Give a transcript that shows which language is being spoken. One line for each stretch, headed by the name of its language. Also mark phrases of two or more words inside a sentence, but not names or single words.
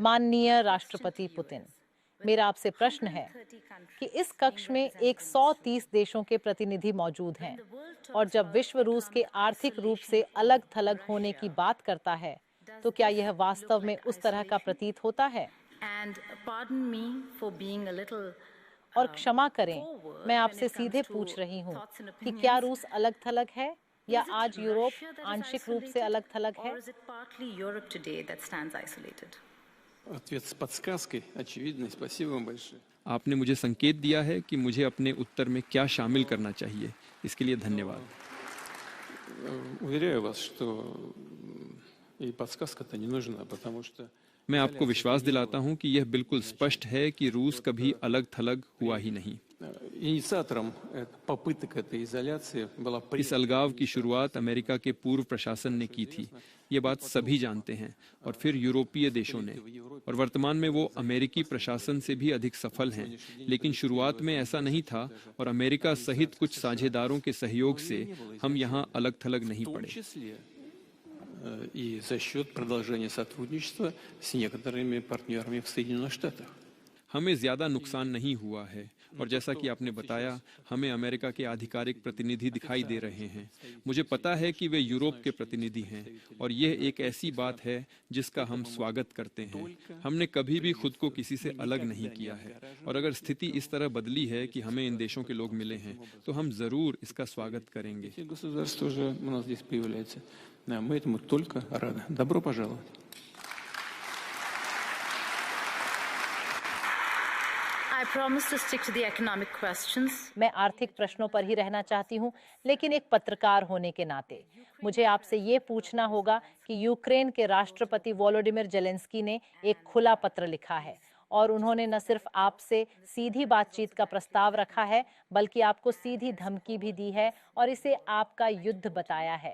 Hindi: माननीय राष्ट्रपति पुतिन, मेरा आपसे प्रश्न है कि इस कक्ष में 130 देशों के प्रतिनिधि मौजूद हैं और जब विश्व रूस के आर्थिक रूप से अलग थलग होने की बात करता है तो क्या यह वास्तव में उस तरह का प्रतीत होता है? और क्षमा करें, मैं आपसे सीधे पूछ रही हूँ कि क्या रूस अलग थलग है या आज यूरोप आंशिक रूप से अलग थलग है?
Russian: Ответ с подсказкой, очевидный. Спасибо вам большое.
Hindi: आपने मुझे संकेत दिया है कि मुझे अपने उत्तर में क्या शामिल करना चाहिए। इसके लिए धन्यवाद।
Russian: Уверяю вас, что и подсказка-то не нужна, потому что
Hindi: मैं आपको विश्वास दिलाता हूं कि यह बिल्कुल स्पष्ट है कि रूस कभी अलग थलग हुआ ही नहीं।
Russian: инициатором попыток этой изоляции была
Hindi: इस अलगाव की शुरुआत अमेरिका के पूर्व प्रशासन ने की थी, ये बात सभी जानते हैं, और फिर यूरोपीय देशों ने, और वर्तमान में वो अमेरिकी प्रशासन से भी अधिक सफल हैं। लेकिन शुरुआत में ऐसा नहीं था और अमेरिका सहित कुछ साझेदारों के सहयोग से हम यहाँ अलग थलग नहीं पड़े।
Russian: и за счет продолжения сотрудничества с некоторыми партнерами в Соединенных Штатах.
Hindi: हमें ज्यादा नुकसान नहीं हुआ है, और जैसा कि आपने बताया, हमें अमेरिका के आधिकारिक प्रतिनिधि दिखाई दे रहे हैं। मुझे पता है कि वे यूरोप के प्रतिनिधि हैं, और यह एक ऐसी बात है जिसका हम स्वागत करते हैं। हमने कभी भी खुद को किसी से अलग नहीं किया है, और अगर स्थिति इस तरह बदली है कि हमें इन देशों के लोग मिले हैं, तो हम जरूर इसका स्वागत करेंगे।
Russian: Государство уже у нас здесь появляется. Мы этому только рады. Добро пожаловать.
English: I promise to stick to the economic questions.
Hindi: मैं आर्थिक प्रश्नों पर ही रहना चाहती हूँ, लेकिन एक पत्रकार होने के नाते मुझे आपसे ये पूछना होगा कि यूक्रेन के राष्ट्रपति वोलोडिमिर जेलेंस्की ने एक खुला पत्र लिखा है और उन्होंने न सिर्फ आपसे सीधी बातचीत का प्रस्ताव रखा है, बल्कि आपको सीधी धमकी भी दी है और इसे आपका युद्ध बताया है।